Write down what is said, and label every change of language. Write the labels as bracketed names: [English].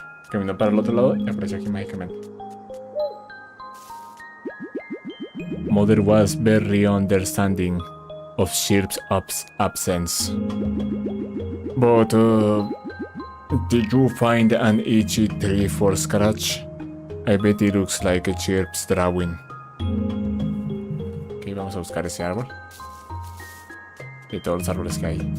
[Spanish] Camino para el otro lado y apareció aquí mágicamente. [English] Mother was very understanding of Chirp's absence. But, did you find an itchy tree for scratch? I bet it looks like a Chirp's drawing. [Spanish] Ok, vamos a buscar ese árbol. Y todos los árboles que hay.